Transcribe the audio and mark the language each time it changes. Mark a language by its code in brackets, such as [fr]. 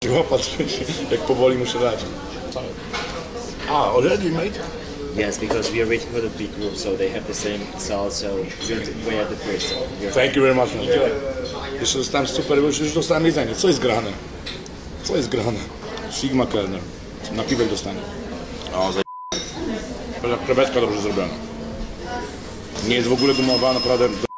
[pl] Patrz, jak powoli muszę dać. [en] Already made? Yes, because we are waiting for the big group, so they have the same sauce, so we're at the fridge. So Thank you very much. [pl] Jeszcze dostałem super, już dostałem jedzenie. Co jest grane? Sigma Kellner. Napiwek dostanie. O, krewetka dobrze zrobiona. Nie jest w ogóle gumowa, naprawdę.